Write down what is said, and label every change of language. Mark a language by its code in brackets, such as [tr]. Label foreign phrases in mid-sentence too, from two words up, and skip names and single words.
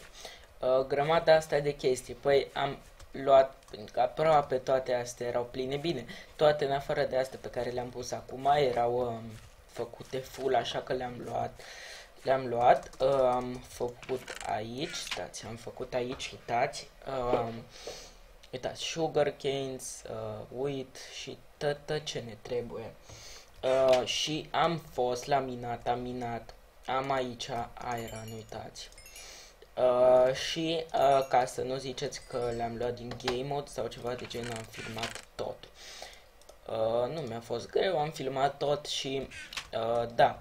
[ro] Grămada asta de chestii, păi am luat, pentru că aproape toate astea erau pline, bine, toate în afară de astea pe care le-am pus acum erau făcute full, așa că le-am luat, am făcut aici, stați, am făcut aici, uitați, [en] sugar canes, [ro] wheat și tot ce ne trebuie. Și am fost la minat, am aici iron, uitați. Și ca să nu ziceți că le-am luat din [en] game mode [ro] sau ceva de genul, am filmat tot. Nu mi-a fost greu, am filmat tot și da.